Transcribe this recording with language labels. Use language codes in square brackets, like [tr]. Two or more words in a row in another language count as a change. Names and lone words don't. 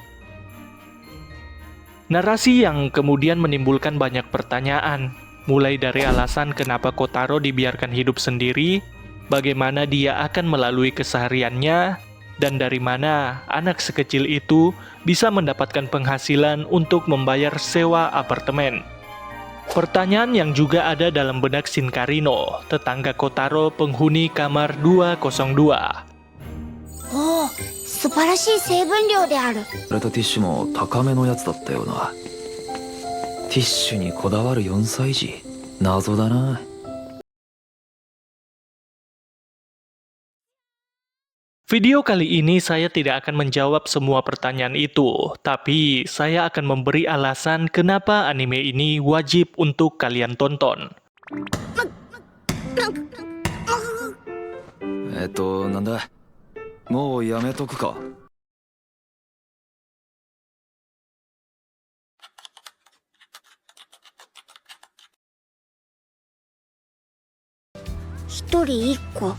[id] Narasi yang kemudian menimbulkan banyak pertanyaan, mulai dari alasan kenapa Kotaro dibiarkan hidup sendiri, bagaimana dia akan melalui kesehariannya, dan dari mana anak sekecil itu bisa mendapatkan penghasilan untuk membayar sewa apartemen. Pertanyaan yang juga ada dalam benak Shinkarino, tetangga Kotaro penghuni kamar 202. [ja] おお、素晴らしい成分量である。俺とティッシュも高めのやつだったよな。ティッシュにこだわる4歳児、謎だな。 [id] Video kali ini saya tidak akan menjawab semua pertanyaan itu, tapi saya akan memberi alasan kenapa anime ini wajib untuk kalian tonton. [ja] なんだ。もうやめとくか。一人一個。